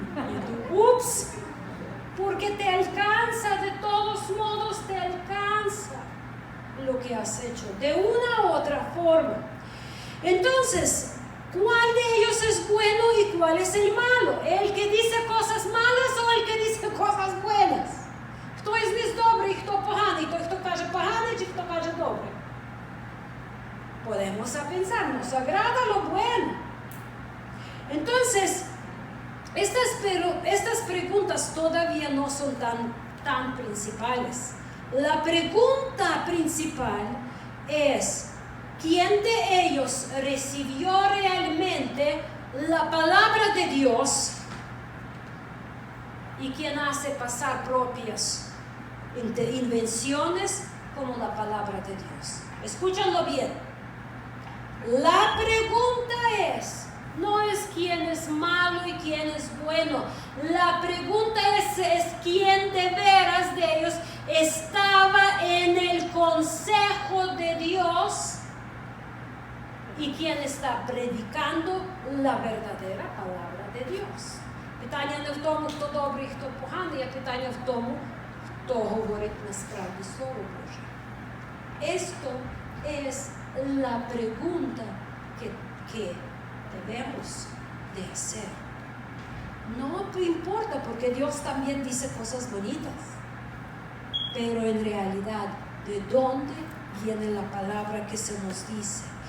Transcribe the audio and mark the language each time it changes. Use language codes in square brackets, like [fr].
[es] Y tú, ups, porque te alcanza, de todos modos te alcanza lo que has hecho, de una u otra forma. Entonces, ¿cuál de ellos es bueno y cuál es el malo? ¿El que dice cosas malas o el que dice cosas buenas? [uk] Хто із них добрий, хто поганий? Той, хто каже поганий, чи хто каже добре? [es] Podemos pensar, nos agrada lo bueno. Entonces, estas preguntas todavía no son tan principales. La pregunta principal es, ¿quién de ellos recibió realmente la palabra de Dios y quién hace pasar propias invenciones como la palabra de Dios. Escúchanlo bien. La pregunta no es quién es malo y quién es bueno. La pregunta es quién de veras de ellos estaba en el consejo de Dios y quién está predicando la verdadera palabra de Dios. [uk] Питання не в тому, хто добрий, хто поганий, а питання в тому, хто говорить насправді Слово Боже. [es] Esto es la pregunta que debemos de hacer. No importa, porque Dios también dice cosas bonitas, pero en realidad, ¿de dónde viene la palabra que se nos dice?